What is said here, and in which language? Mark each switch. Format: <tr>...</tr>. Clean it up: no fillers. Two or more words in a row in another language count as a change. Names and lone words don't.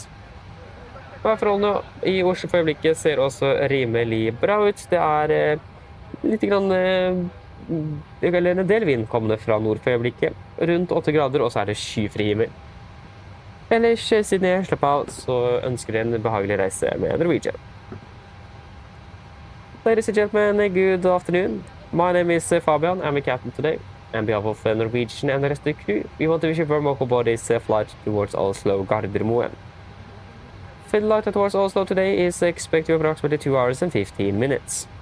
<no>Forholdene i Oslo for øyeblikket ser også rimelig bra ut. Det er litt grann, eller en del vind kommende fra nord for øyeblikket. Rundt 8 grader, og så er det skyfri himmel. Ellers, siden jeg slapp av, så ønsker jeg en behagelig reise med Norwegian.</no> <en>Ladies and gentlemen, good afternoon. My name is Fabian. I'm a captain today. On behalf of Norwegian and the rest of the crew, we want to wish you a warm welcome aboard this flight towards Oslo Gardermoen. Flight towards Oslo today is expected to be approximately 2 hours and 15 minutes.</en>